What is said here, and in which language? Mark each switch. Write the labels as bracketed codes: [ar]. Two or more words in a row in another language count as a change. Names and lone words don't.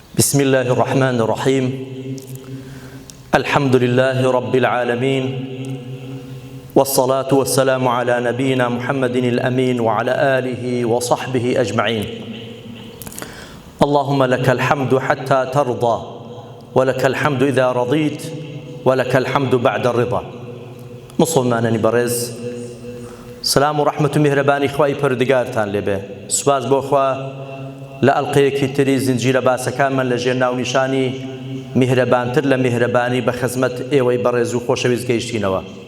[ar] بسم الله الرحمن الرحيم الحمد لله رب العالمين والصلاة والسلام على نبينا محمد الأمين وعلى آله وصحبه أجمعين اللهم لك الحمد حتى ترضى ولك الحمد إذا رضيت ولك الحمد بعد الرضا [ckb] مسلمانانی بەڕێز سلام و ڕەحمەت و میهرەبانی خوای پەروەردگارتان لێبێ سوپاس بۆ خوا لە ئەڵقەیەکی تری زنجیرە باسەکانمان لەژێر ناونیشانی میهرەبانتر لە میهرەبانی بە خزمەت ئێوەی بەڕێز و خۆشەویست گەیشتینەوە